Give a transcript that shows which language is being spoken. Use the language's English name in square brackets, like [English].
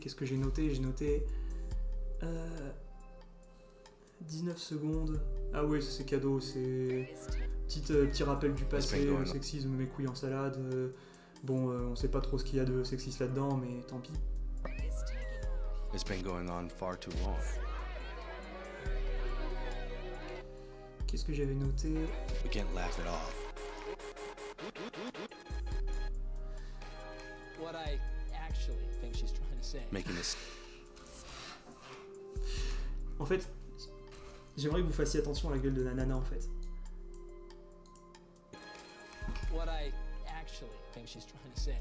[French] Qu'est-ce que j'ai noté ? J'ai noté 19 secondes. Ah ouais, c'est cadeau, c'est petit rappel du passé, le sexisme, mes couilles en salade. Bon, on sait pas trop ce qu'il y a de sexiste là-dedans, mais tant pis. [English] It's been going on far too long. [French] Qu'est-ce que j'avais noté ? [English] We can't laugh it off. What I actually think she's trying to say. Making this [French] En fait, j'aimerais que vous fassiez attention à la gueule de la nana en fait. [English] What I actually think she's trying to say.